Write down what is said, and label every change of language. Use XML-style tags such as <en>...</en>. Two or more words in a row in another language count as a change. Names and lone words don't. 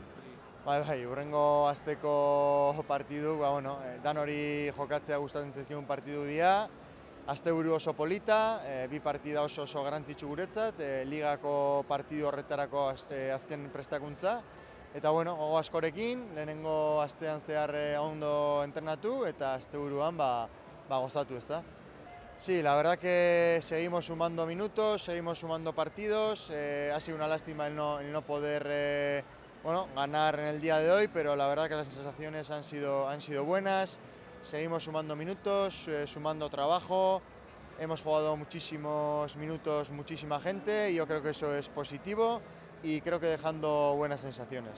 <eu>Bai, hurrengo asteko partidu, dan hori jokatzea gustatzen zaizkigun partidu dira, asteburu oso polita, 2 partida oso garrantzitsu guretzat, ligako partidu horretarako azken prestakuntza, eta gogo askorekin, lehenengo astean zehar ondo entrenatu eta asteburuan gozatu, ezta?</eu> <es>Sí, la verdad que seguimos sumando minutos, seguimos sumando partidos, ha sido una lástima el no poder ganar en el día de hoy, pero la verdad que las sensaciones han sido buenas, seguimos sumando minutos, sumando trabajo, hemos jugado muchísimos minutos, muchísima gente, y yo creo que eso es positivo y creo que dejando buenas sensaciones.</es>